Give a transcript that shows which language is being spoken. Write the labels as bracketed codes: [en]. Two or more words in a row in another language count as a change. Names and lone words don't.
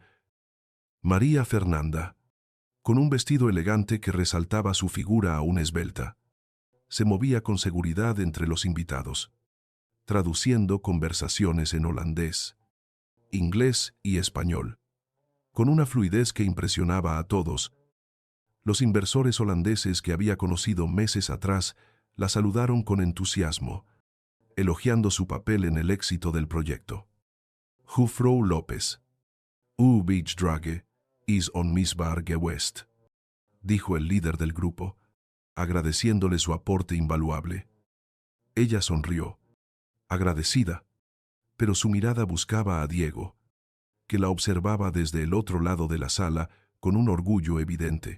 [es] María Fernanda, con un vestido elegante que resaltaba su figura aún esbelta, se movía con seguridad entre los invitados, traduciendo conversaciones en holandés, inglés y español, con una fluidez que impresionaba a todos. Los inversores holandeses que había conocido meses atrás la saludaron con entusiasmo, elogiando su papel en el éxito del proyecto. [nl] Juffrouw López, U Beachdrage, is onmisbaar geweest, [es] dijo el líder del grupo, agradeciéndole su aporte invaluable. Ella sonrió, agradecida, pero su mirada buscaba a Diego, que la observaba desde el otro lado de la sala con un orgullo evidente.